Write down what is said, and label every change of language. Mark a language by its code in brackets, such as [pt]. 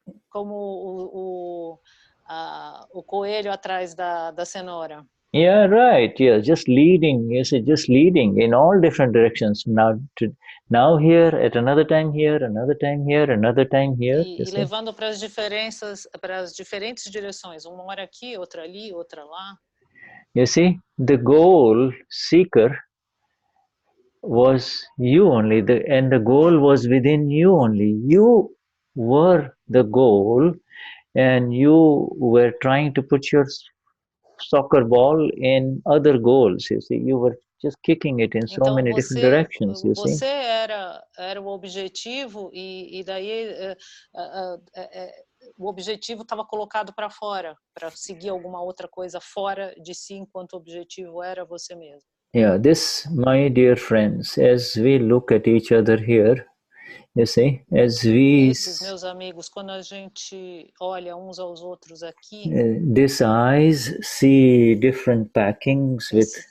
[pt] Como o coelho atrás da cenoura. [en] Yeah, right. Yeah, just leading. You see, just leading in all different directions. Now here, at another time here, another time here, another time here. [pt] E levando para as diferentes direções. Uma hora aqui, outra ali, outra lá. [en] You see, the goal seeker was you only, and the goal was within you only. You were the goal, and you were trying to put your soccer ball in other goals. You see, you were just kicking it in so many different directions. You see, [pt] você era o objetivo e daí o objetivo estava colocado para fora, para seguir alguma outra coisa fora de si, enquanto o objetivo era você mesmo. [en] Yeah, this, my dear friends, as we look at each other here, you see, as we... [pt] Esses meus amigos, quando a gente olha uns aos outros aqui... [en] these eyes see different packings with,